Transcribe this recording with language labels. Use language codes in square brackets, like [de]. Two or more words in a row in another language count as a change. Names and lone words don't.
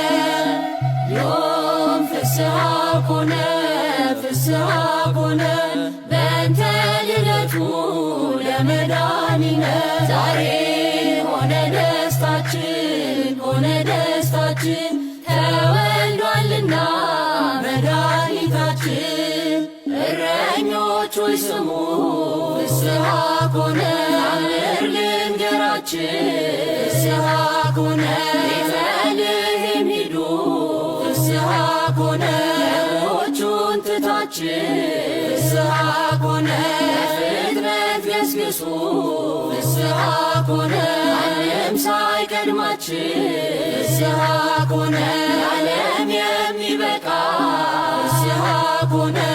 [gez] ዮም ፍስሐ ኮነ ፍስሐ ኮነ በእንተ ልደቱ ለመድኃኒነ [am] ዛሬ ሆነ ደስታችን ሆነ ደስታችን ተወልዷልና መድኃኒታችን እረኞች ሆይ ስሙ [gez] ፍስሐ ኮነ [am] አምር [gez] ልንገራችን ፍስሐ ኮነ [am] ቤተልሔም ሂዱ [gez] ፍስሐ ኮነ [am] በጎቹን ትታችን [gez] ፍስሐ ኮነ [am] ፍጥረት ገስግሱ [gez] ፍስሐ ኮነ [am] ዓለም ሳይቀድማችን [gez] ፍስሐ ኮነ [am] ዓለም የሚበቃ [gez] ፍስሐ ኮነ